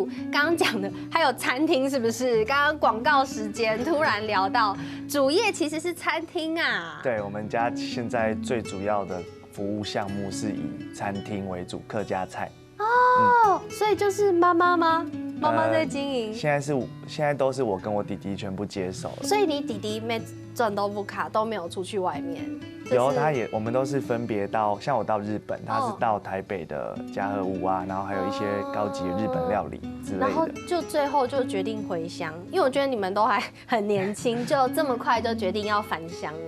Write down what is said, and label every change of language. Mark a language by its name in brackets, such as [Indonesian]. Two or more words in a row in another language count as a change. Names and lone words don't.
[Chinese] 剛剛講的還有餐廳，是不是？剛剛廣告時間突然聊到主業其實是餐廳啊。對，我們家現在最主要的服務項目是以餐廳為主，客家菜。所以就是媽媽嗎？媽媽在經營。現在都是我跟我弟弟全部接手了。所以你弟弟沒賺到不卡都沒有出去外面。有，我们都是分别到，像我到日本，他是到台北的嘉禾屋啊，然后还有一些高级的日本料理之类的。然后就最后就决定回乡，因为我觉得你们都还很年轻，就这么快就决定要返乡了。